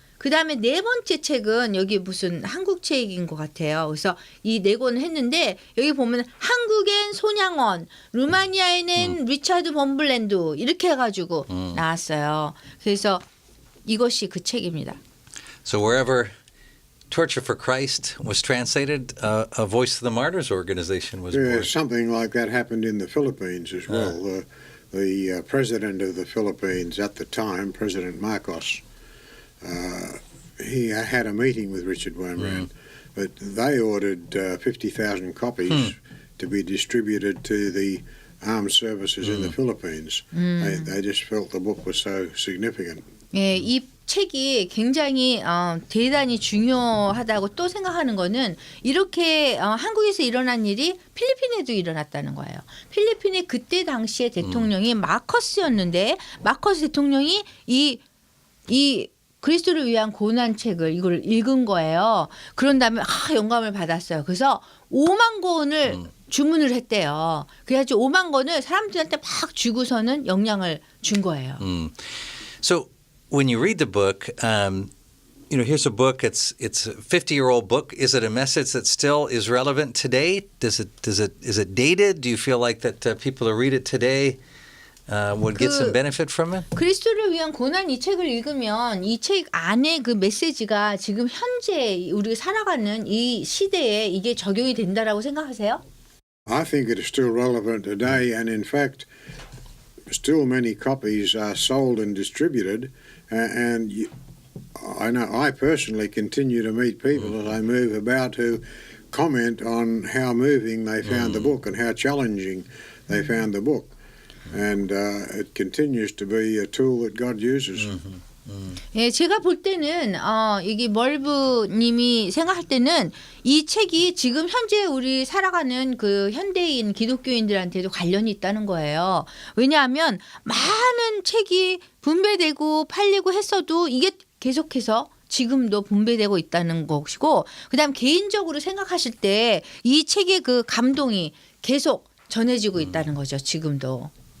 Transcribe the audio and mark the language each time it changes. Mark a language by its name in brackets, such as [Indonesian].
[Korean] 그다음에 4번째 책은 여기 무슨 한국 책인 것 같아요. 그래서 이 4권을 했는데 여기 보면 한국엔 손양원, 루마니아에는 리차드 범블랜드 이렇게 해가지고 나왔어요. 그래서 이것이 그 책입니다. [English] So wherever Torture for Christ was translated, a Voice of the Martyrs organization was born. Something like that happened in the Philippines as well. The president of the Philippines at the time, President Marcos, he had a meeting with Richard Wurmbrand, but they ordered 50,000 copies to be distributed to the armed services in the Philippines. They just felt the book was so significant. [Korean] 예, 이 책이 굉장히 대단히 중요하다고 또 생각하는 거는 이렇게 한국에서 일어난 일이 필리핀에도 일어났다는 거예요. 필리핀의 그때 당시의 대통령이 마커스였는데 마커스 대통령이 이 그리스도를 위한 고난책을 이걸 읽은 거예요. 그런 다음에 영감을 받았어요. 그래서 5만 권을 주문을 했대요. 그래가지고 5만 권을 사람들한테 막 주고서는 영향을 준 거예요. [English] So when you read the book, here's a book. It's a 50-year-old book. Is it a message that still is relevant today? Is it dated? Do you feel like that people who read it today would get some benefit from it? [Korean] 그리스도를 위한 고난 이 책을 읽으면 이 책 안에 그 메시지가 지금 현재 우리가 살아가는 이 시대에 이게 적용이 된다라고 생각하세요? [English] I think it is still relevant today, and in fact, still many copies are sold and distributed. And I know I personally continue to meet people as I move about who comment on how moving they found the book and how challenging they found the book. And it continues to be a tool that God uses. [Korean] 예, 제가 볼 때는 이게 멀브님이 생각할 때는 이 책이 지금 현재 우리 살아가는 그 현대인 기독교인들한테도 관련이 있다는 거예요. 왜냐하면 많은 책이 분배되고 팔리고 했어도 이게 계속해서 지금도 분배되고 있다는 것이고, 그다음 개인적으로 생각하실 때 이 책의 그 감동이 계속 전해지고 있다는 거죠. 지금도.